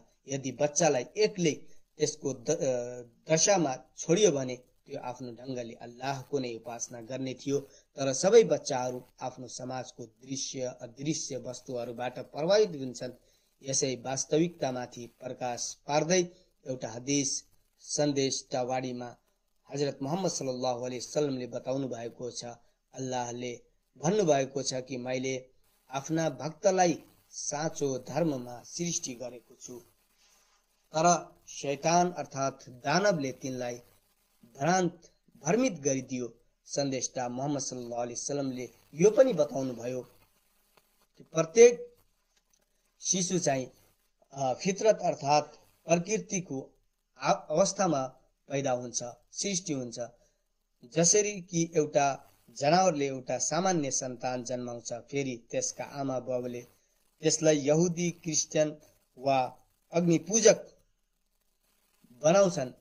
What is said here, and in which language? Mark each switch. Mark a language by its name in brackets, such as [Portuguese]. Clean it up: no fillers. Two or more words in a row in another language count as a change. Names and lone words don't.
[Nepali] यदि बच्चालाई एक्लै त्यसको दशामा छोडियो भने त्यो आफ्नो ढङ्गले अल्लाहको नै उपासना गर्ने थियो। तर सबै बच्चाहरू आफ्नो समाजको दृश्य अदृश्य वस्तुहरूबाट प्रभावित हुन्छन्। यसै वास्तविकतामाथि प्रकाश पार्दै एउटा हदीस सन्देशवाणीमा हजरत मोहम्मद [Arabic] صلى الله عليه وسلم [Nepali] बताउनु भएको छ, अल्लाहले भन्नुभएको छ कि मैले आफ्ना भक्तलाई साँचो धर्ममा सृष्टि गरेको छु, तर शैतान अर्थात् दानवले तिनलाई भ्रमित गरिदियो। सन्देशता मोहम्मद [Arabic] صلى الله عليه وسلم [Nepali] यो पनि बताउनु भयो कि प्रत्येक शिशु चाहिँ फितरत अर्थात् प्रकृतिको अवस्थामा पैदा हुन्छ, सृष्टि हुन्छ। जसरी कि एउटा जनावरले एउटा सामान्य सन्तान जन्माउँछ, फेरि त्यसका आमा बाबुले त्यसलाई यहुदी, क्रिस्चियन वा अग्निपूजक बनाउँछन्।